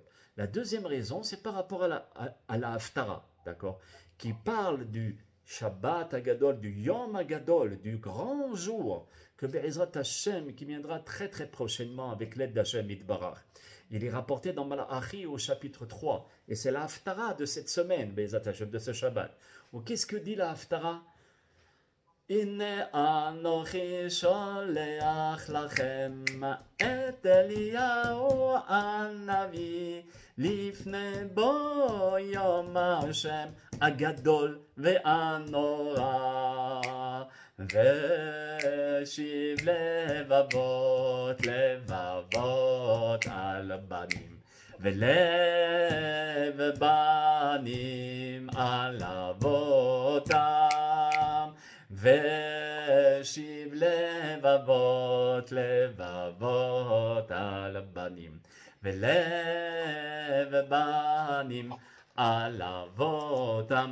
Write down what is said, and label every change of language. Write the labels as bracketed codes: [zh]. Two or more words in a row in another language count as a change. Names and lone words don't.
[fr] La deuxième raison, c'est par rapport à la Haftara, d'accord, qui parle du Shabbat Agadol, du Yom Agadol, du grand jour que [he] בעזרת השם, [fr] qui viendra très très prochainement avec l'aide d' [he] השם יתברך. [fr] Il est rapporté dans Malachi au chapitre 3, et c'est la Haftara de cette semaine, [he] בעזרת השם, [fr] de ce Shabbat. Ou qu'est-ce que dit la Haftara? [he] הנה אנכי שלח לכם את אליה הנביא לפני בוא יום ה' הגדול והנורא והשיב לב אבות על בנים ולב בנים על אבותם והשיב לב אבות על בנים ולב בנים על אבותם.